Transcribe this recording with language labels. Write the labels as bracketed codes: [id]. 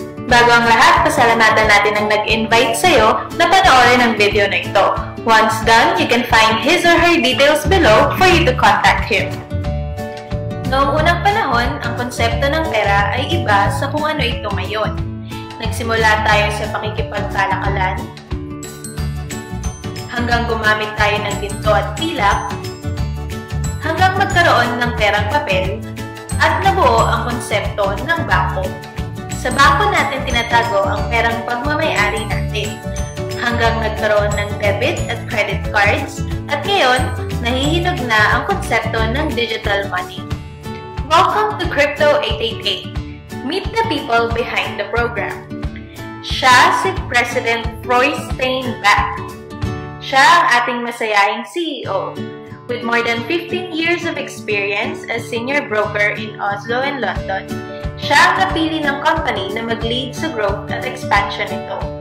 [tl] Bago ang lahat, pasalamatan natin ang nag-invite sa'yo na panoorin ang video na ito. [en] Once done, you can find his or her details below for you to contact him. [tl] Noong unang panahon, ang konsepto ng pera ay iba sa kung ano ito ngayon. Nagsimula tayo sa pakikipagkalakalan, hanggang gumamit tayo ng ginto at pilak, hanggang magkaroon ng perang papel, at nabuo ang konsepto ng bangko. Sa bangko natin tinatago ang perang pagmamay-ari natin, hanggang nagkaroon ng debit at credit cards, at ngayon, nahihinog na ang konsepto ng digital money. [en] Welcome to Crypto 888. Meet the people behind the program. [tl] Siya si President Roy Steinbach. Siya ang ating masayahing CEO. [en] With more than 15 years of experience as senior broker in Oslo and London, [tl] siya ang napili ng company na mag-lead sa growth at expansion nito.